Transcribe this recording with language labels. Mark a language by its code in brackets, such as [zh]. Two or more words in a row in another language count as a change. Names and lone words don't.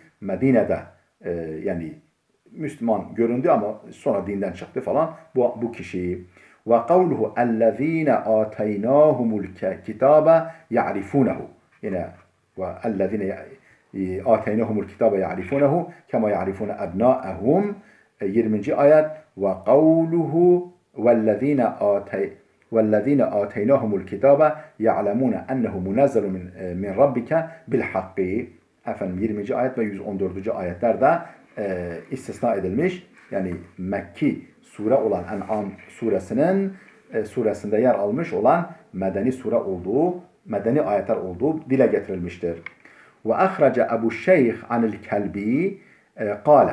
[tr] Medine'de yani Müslüman göründü ama sonra dinden çıktı falan bu kişi. [ar] وقوله الذين آتيناهم الكتاب يعرفونه. Yine والذين آتيناهم الكتاب يعرفونه كما يعرفون أبناءهم. 20. ayet. وقوله وَالَّذ۪ينَ آتَيْنَاهُمُ الْكِتَابَ يَعْلَمُونَ اَنَّهُ مُنَزَّلٌ مِنْ رَبِّكَ بِالْحَقِّ. [tr] 20. ayet ve 114. ayetlerde istisna edilmiş. Yani Mekki sure olan En'am suresinde yer almış olan medeni sure olduğu, medeni ayetler olduğu dile getirilmiştir. [ar] وأخرج أبو الشيخ عن الكلبي قال.